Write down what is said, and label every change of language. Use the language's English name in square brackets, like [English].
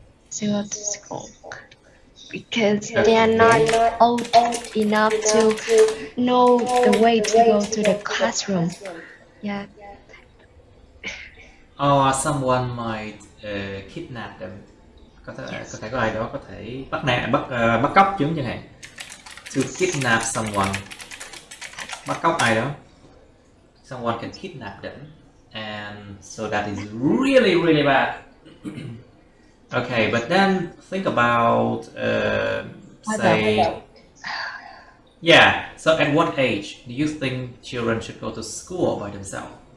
[English] To go to school because they are not old enough to know the way to go to the classroom. Yeah. Or someone might kidnap them. [Vietnamese] Có thể có ai đó có thể bắt cóc chúng chẳng hạn. [English] To kidnap someone. [Vietnamese] Bắt cóc ai đó. [English] Someone can kidnap them, and so that is really, really bad. Okay, but then think about say, yeah. So at what age do you think children should go to school by themselves?